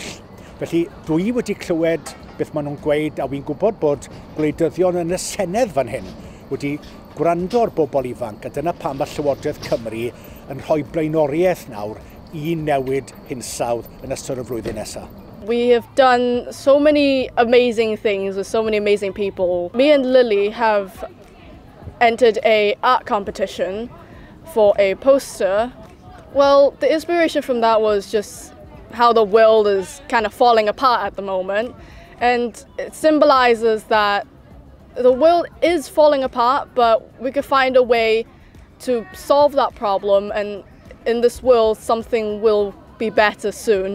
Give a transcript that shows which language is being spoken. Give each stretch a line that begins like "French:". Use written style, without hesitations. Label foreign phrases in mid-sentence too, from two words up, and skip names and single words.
Welsh: Felly dwi wedi clywed beth maen nhw'n gweud a wy'n gwybod bod gwleidyddion yn y Senedd fan hyn wedi gwrando ar bobl ifanc a dyna pam mae Llywodraeth Cymru yn rhoi blaenoriaeth nawr I newid hinsawdd yn ystod y flwyddyn nesaf.
English: We have done so many amazing things with so many amazing people. Me and Lily have entered an art competition for a poster. Well, the inspiration from that was just how the world is kind of falling apart at the moment, and it symbolizes that the world is falling apart, but we could find a way to solve that problem, and in this world something will be better soon.